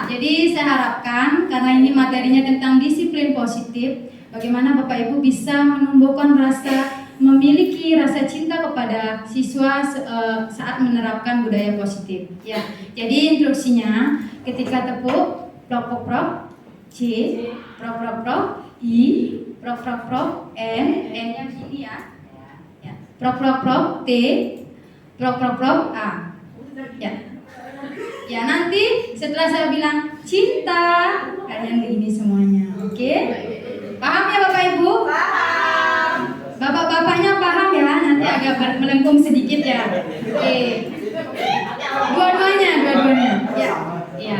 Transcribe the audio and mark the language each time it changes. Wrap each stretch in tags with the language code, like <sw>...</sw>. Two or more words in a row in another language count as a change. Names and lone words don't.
<id>Jadi saya harapkan karena ini materinya tentang disiplin positif, bagaimana Bapak Ibu bisa menumbuhkan memiliki rasa cinta kepada siswa saat menerapkan budaya positif. Ya, jadi instruksinya ketika tepuk prok prok prok C, prok prok prok I, prok prok prok N-nya gini ya. Ya, prok prok prok T, prok prok prok A. Ya. Ya, nanti setelah saya bilang cinta, kalian begini semuanya. Oke? Paham ya Bapak Ibu? Paham. Bapak-bapaknya paham ya? Nanti agak melengkung sedikit ya. Oke. Dua-duanya. Ya. Ya.</id>